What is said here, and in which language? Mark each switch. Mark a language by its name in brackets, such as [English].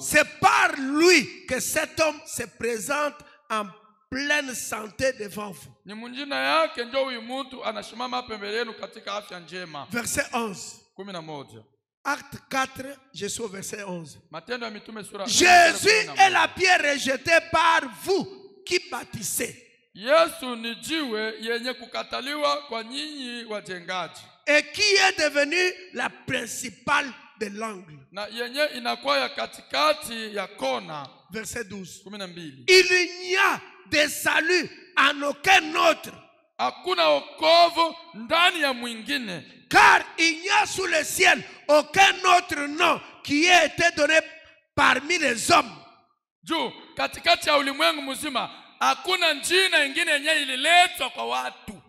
[French] C'est par lui que cet homme se présente en pleine santé devant vous. [Swahili] Ni mjina yake ndio huyu mtu anashimama pembele yenu katika afya njema. [French] Verset 11. 11. Acte 4, je suis au verset 11. [Swahili] Matendo ya Mitume sura [French] Jésus est la pierre rejetée par vous qui bâtissez. [Swahili] Yesu ni jiwe yenye kukataliwa kwa nyinyi wajengaji. [French] Et qui est devenu la principale de l'angle. [Swahili] Na yenye inakuwa ya katikati ya kona. [French] Verset 12. 12. Il n'y a de salut en aucun autre. [Swahili] Hakuna wokovu ndani ya mwingine. [French] Car il n'y a sous le ciel aucun autre nom qui ait été donné parmi les hommes. [Swahili] Juu katikati ya ulimwengu mzima hakuna jina ingine yenye ililetwa kwa watu.